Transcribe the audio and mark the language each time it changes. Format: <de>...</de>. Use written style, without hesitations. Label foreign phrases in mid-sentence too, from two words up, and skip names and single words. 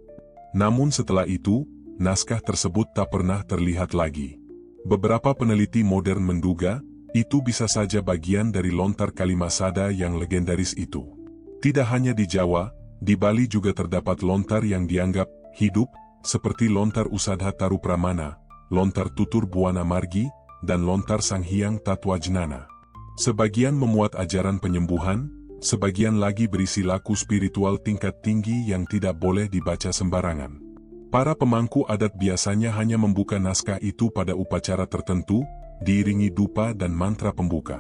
<id>Namun setelah itu, naskah tersebut tak pernah terlihat lagi. Beberapa peneliti modern menduga, itu bisa saja bagian dari lontar Kalimasada yang legendaris itu. Tidak hanya di Jawa, di Bali juga terdapat lontar yang dianggap hidup, seperti lontar Usadha Taru Pramana, lontar Tutur Buana Margi, dan lontar Sang Hyang Tatwajnana. Sebagian memuat ajaran penyembuhan, sebagian lagi berisi laku spiritual tingkat tinggi yang tidak boleh dibaca sembarangan. Para pemangku adat biasanya hanya membuka naskah itu pada upacara tertentu, diiringi dupa dan mantra pembuka.</id>